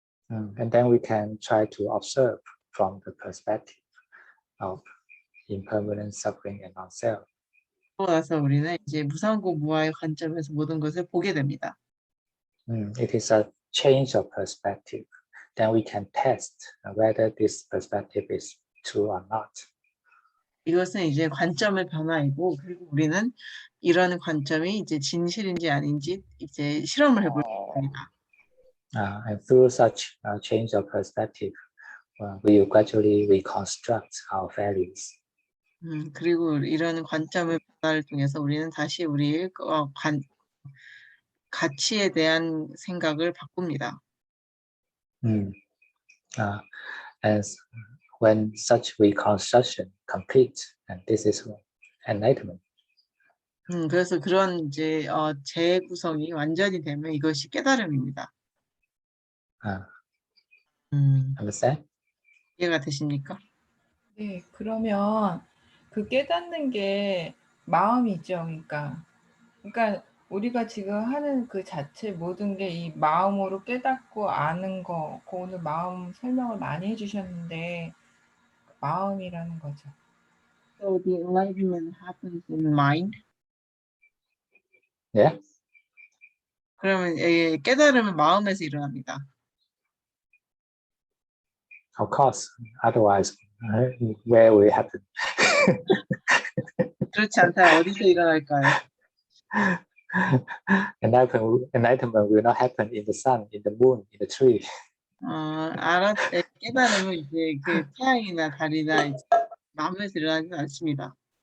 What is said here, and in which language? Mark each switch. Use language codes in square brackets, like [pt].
[en] And then we can try to observe from the perspective of impermanence, suffering, and non-self. [ko] 그러고 나서 우리는 이제 무상고 무아의 관점에서 모든 것을 보게 됩니다. [en] It is a change of perspective. Then we can test whether this perspective is true or not. [ko] 이것은 이제 관점의 변화이고 그리고 우리는 이런 관점이 이제 진실인지 아닌지 이제 실험을 해볼 겁니다. [en] And through such change of perspective, we will gradually reconstruct our values. [ko] 그리고 이런 관점의 변화를 통해서 우리는 다시 우리의 가치에 대한 생각을 바꿉니다. [en] And when such reconstruction complete, and this is enlightenment. [ko] 그래서 그런 이제 재구성이 완전히 되면 이것이 깨달음입니다. [en] Understand? [ko] 이해가 되십니까? 네, 그러면 그 깨닫는 게 마음이죠. 그러니까 우리가 지금 하는 그 자체 모든 게 이 마음으로 깨닫고 아는 거, 그 오늘 마음 설명을 많이 해주셨는데 마음이라는 거죠. [en] So the enlightenment happens in mind. Yeah. [ko] 그러면 깨달음은 마음에서 일어납니다. [en] Of course. Otherwise, where will it happen? [ko] 그렇지 않다면 어디서 일어날까요? [en] Enlightenment will not happen in the sun, in the moon, in the tree. [ko] 깨달음은 이제 그 태양이나 달이나 이제 마음에서 일어나지는 않습니다.